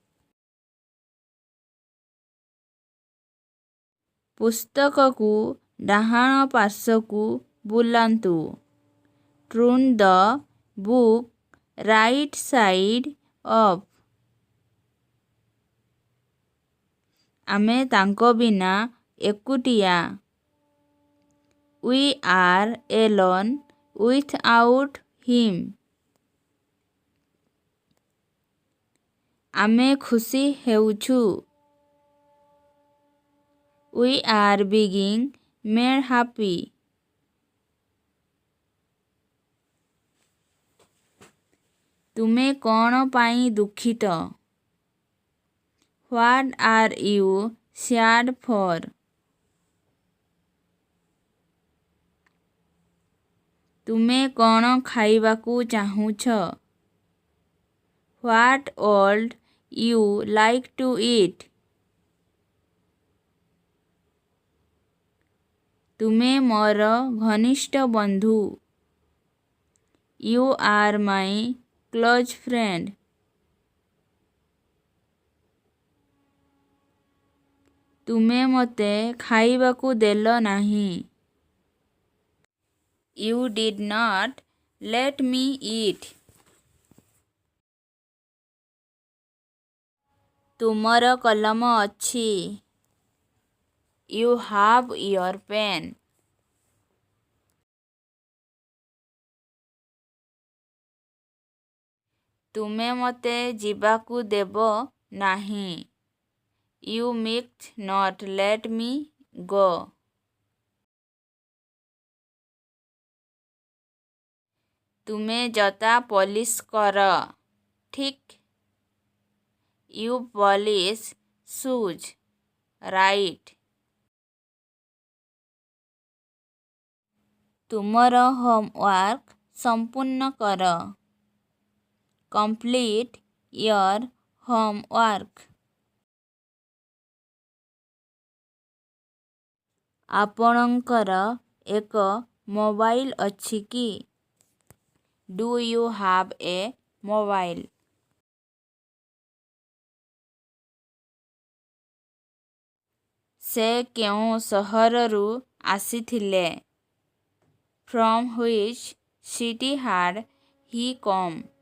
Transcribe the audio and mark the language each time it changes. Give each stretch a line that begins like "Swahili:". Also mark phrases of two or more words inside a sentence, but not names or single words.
Odia: ପୁସ୍ତକକୁ ଡାହାଣ ପାର୍ଶ୍ୱକୁ ବୁଲାନ୍ତୁ।
English: Turn the book right side up.
Odia: ଆମେ ତାଙ୍କ ବିନା ଏକୁଟିଆ।
English: We are alone without him.
Odia: ଆମେ ଖୁସି ହେଉଛୁ।
English: We are being made happy.
Odia: ତୁମେ କ'ଣ ପାଇଁ ଦୁଃଖିତ?
English: What are you sad for?
Odia: ତୁମେ କ'ଣ ଖାଇବାକୁ ଚାହୁଁଛ?
English: What would you like to eat?
Odia: ତୁମେ ମୋର ଘନିଷ୍ଠ ବନ୍ଧୁ।
English: You are my close friend.
Odia: ତୁମେ ମୋତେ ଖାଇବାକୁ ଦେଲ ନାହିଁ।
English: You did not let me eat.
Odia: ତୁମର କଲମ ଅଛି।
English: You have your pen.
Odia: ତୁମେ ମୋତେ ଯିବାକୁ ଦେବ ନାହିଁ।
English: You might not let me go.
Odia: ତୁମେ ଜୋତା ପଲିସ୍ କର।
English: ଠିକ୍। You polish shoes. Right.
Odia: ତୁମର ହୋମୱାର୍କ ସମ୍ପୂର୍ଣ୍ଣ କର।
English: Complete your homework.
Odia: ଆପଣଙ୍କର ଏକ ମୋବାଇଲ ଅଛି କି?
English: Do you have a mobile?
Odia: ସେ କେଉଁ ସହରରୁ ଆସିଥିଲେ?
English: From which city had he come?